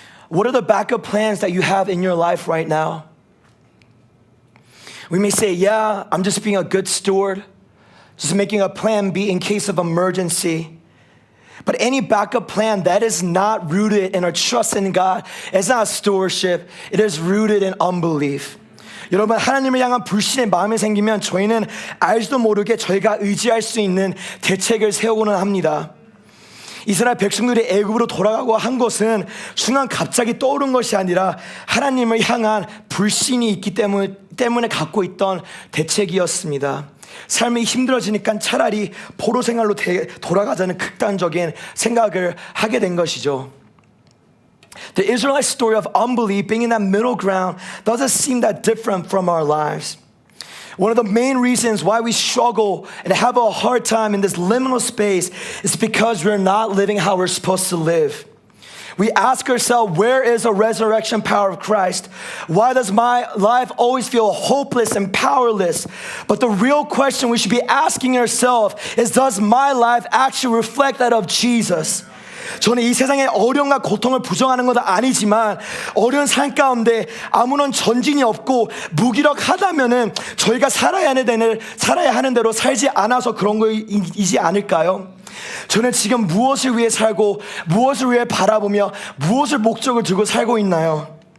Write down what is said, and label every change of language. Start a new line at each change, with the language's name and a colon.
English: What are the backup plans that you have in your life right now? We may say, yeah, I'm just being a good steward, just making a plan B in case of emergency. But any backup plan that is not rooted in our trust in God is not stewardship. It is rooted in unbelief.
Korean: 여러분, 하나님을 향한 불신의 마음이 생기면 저희는 알지도 모르게 저희가 의지할 수 있는 대책을 세우고는 합니다. 이스라엘 백성들이 애굽으로 돌아가고 한 것은 순간 갑자기 떠오른 것이 아니라 하나님을 향한 불신이 있기 때문에 갖고 있던 대책이었습니다. 삶이 힘들어지니까 차라리 포로 생활로 돌아가자는 극단적인 생각을 하게 된 것이죠.
English: The Israelite story of unbelief being in that middle ground doesn't seem that different from our lives. One of the main reasons why we struggle and have a hard time in this liminal space is because we're not living how we're supposed to live. We ask ourselves, where is the resurrection power of Christ? Why does my life always feel hopeless and powerless? But the real question we should be asking ourselves is, does my life actually reflect that of Jesus?
Korean: 저는 이 세상의 어려움과 고통을 부정하는 것은 아니지만 어려운 삶 가운데 아무런 전진이 없고 무기력하다면은 저희가 살아야 하는 대로 살지 않아서 그런 거이지 않을까요? 저는 지금 무엇을 위해 살고 무엇을 위해 바라보며 무엇을 목적을 두고 살고 있나요?